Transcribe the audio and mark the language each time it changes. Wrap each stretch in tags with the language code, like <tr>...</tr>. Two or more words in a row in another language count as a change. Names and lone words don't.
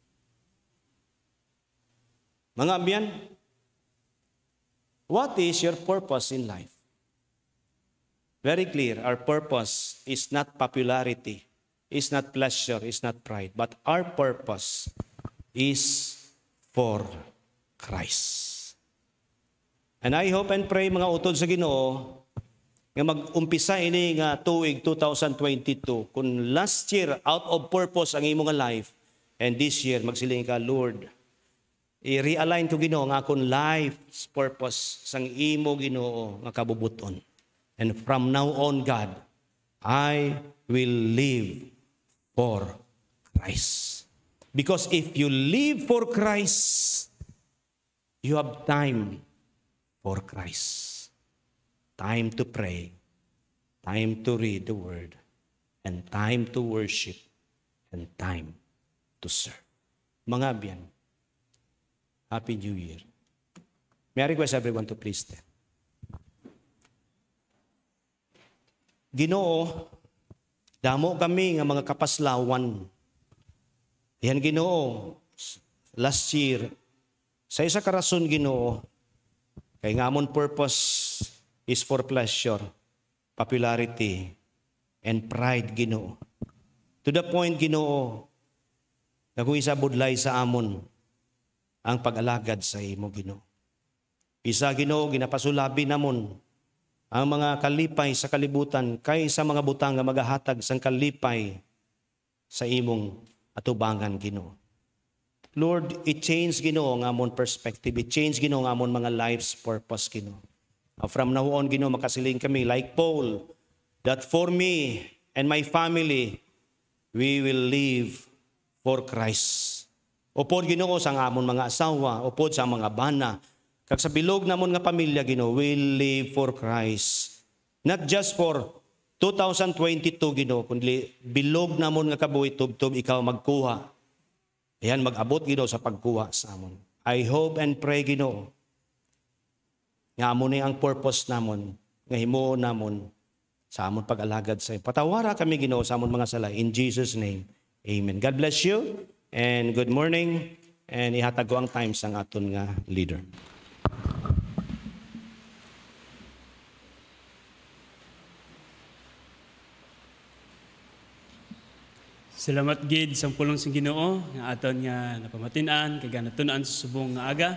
<hil>Mga amyan,</hil> <en>what is your purpose in life? Very clear, our purpose is not popularity, is not pleasure, is not pride, but our purpose is for Christ. And I hope and pray</en> <hil>mga utod sa Ginoo nga mag-umpisa ini nga tuig 2022 kung</hil> <en>last year out of purpose</en> <hil>ang imong</hil> <en>life and this year</en> <hil>magsiling ka, Lord, i-realign ko Ginoo nga akong</hil> <en>life's purpose</en> <hil>sang imo Ginoo nga kabubuton.</hil> <en>And from now on, God, I will live for Christ. Because if you live for Christ, you have time for Christ. Time to pray, time to read the Word, and time to worship, and time to serve.</en> <hil>Mga biyan,</hil> <en>Happy New Year. May I request everyone to please stand.</en> <hil>Ginoo, damo kami nga mga kapaslawan. Yan Ginoo,</hil> <en>last year,</en> <hil>sa isa ka rason Ginoo, kay nga amon</hil> <en>purpose is for pleasure, popularity, and pride</en> <hil>Ginoo.</hil> <en>To the point</en> <hil>Ginoo, na kung isa budlay sa amon ang pag-alagad sa imo Ginoo. Isa Ginoo, ginapasulabi namon ang mga kalipay sa kalibutan kay sa mga butang nga magahatag sang kalipay sa imong atubangan Ginoo. Lord, i-change Ginoo nga amon perspective, i-change Ginoo nga amon mga</hil> <en>life's purpose</en> <hil>Ginoo.</hil> <en>From now on</en> <hil>Ginoo makasiling kami</hil> <en>like Paul that for me and my family we will live for Christ.</en> <hil>Upod Ginoo sa amon mga asawa, upod sa mga bana, kag sa bilog namon nga pamilya Ginoo,</hil> <en>we'll live for Christ. Not just for</en> <hil>2022 Ginoo, kundi bilog namon nga kabuhi tubtob ikaw magkuha. Ayan mag-abot Ginoo sa pagkuha sa amon.</hil> <en>I hope and pray</en> <hil>Ginoo nga amon ni ang purpose namon, nga himuon namon sa amon pag-alagad sa iyo. Patawara kami Ginoo sa amon mga sala.</hil> <en>In Jesus' name, amen. God bless you and good morning.</en> <hil>And ihatag ko ang time sang aton nga leader. Salamat gid sa pulong sa Ginoo nga aton nga napamatinan kay ganatunan sa subong nga aga.</hil>